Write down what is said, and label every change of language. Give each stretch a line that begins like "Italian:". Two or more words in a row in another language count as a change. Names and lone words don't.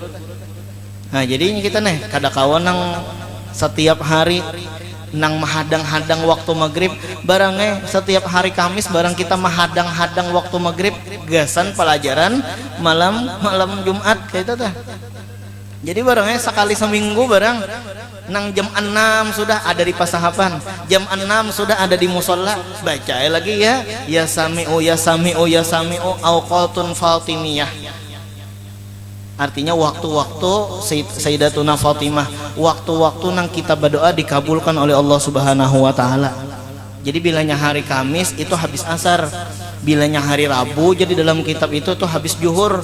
Banjar: Nah jadi kita nih kada kawan nang setiap hari nang menghadang-hadang waktu maghrib barangnya setiap hari Kamis barang kita menghadang-hadang waktu maghrib gasan pelajaran malam Jumat kayak itu tah. Jadi barangnya sekali seminggu barang nang jam 6 sudah ada di pasahapan, jam 6 sudah ada di musola, baca lagi
Arabic: يا سميع يا سميع يا سميع أوقات فاطمية.
Banjar: Artinya waktu-waktu Sayyidatuna Fatimah, waktu-waktu nang kita berdoa dikabulkan oleh Allah
Arabic: سبحانه وتعالى.
Banjar: Jadi bilanya hari Kamis itu habis asar, bilanya hari Rabu jadi dalam kitab itu tuh habis zuhur.